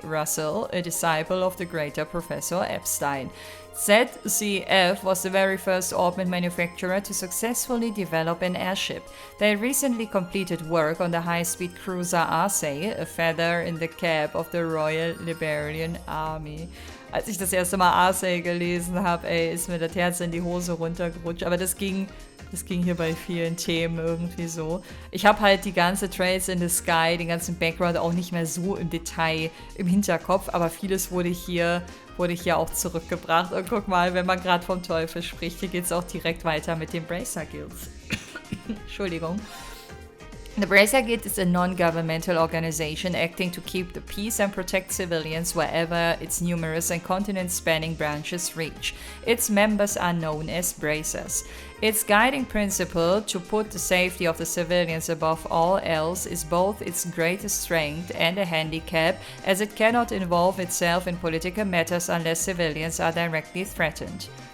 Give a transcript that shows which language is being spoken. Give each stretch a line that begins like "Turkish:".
English: Russell, a disciple of the greater Professor Epstein. ZCF was the very first Orban manufacturer to successfully develop an airship. They recently completed work on the high-speed cruiser Arsay, a feather in the cap of the Royal Liberian Army.
German: Als ich das erste Mal Arsay gelesen habe, ist mir das Herz in die Hose runtergerutscht. Aber das ging hier bei vielen Themen irgendwie so. Ich habe halt die ganze Trails in the Sky, den ganzen Background auch nicht mehr so im Detail im Hinterkopf, aber vieles wurde hier auch zurückgebracht. Und guck mal, wenn man gerade vom Teufel spricht, hier geht es auch direkt weiter mit den Bracer Guilds. Entschuldigung.
English: The Bracer Guild is a non-governmental organization acting to keep the peace and protect civilians wherever its numerous and continent-spanning branches reach. Its members are known as Bracers. Its guiding principle, to put the safety of the civilians above all else, is both its greatest strength and a handicap, as it cannot involve itself in political matters unless civilians are directly threatened.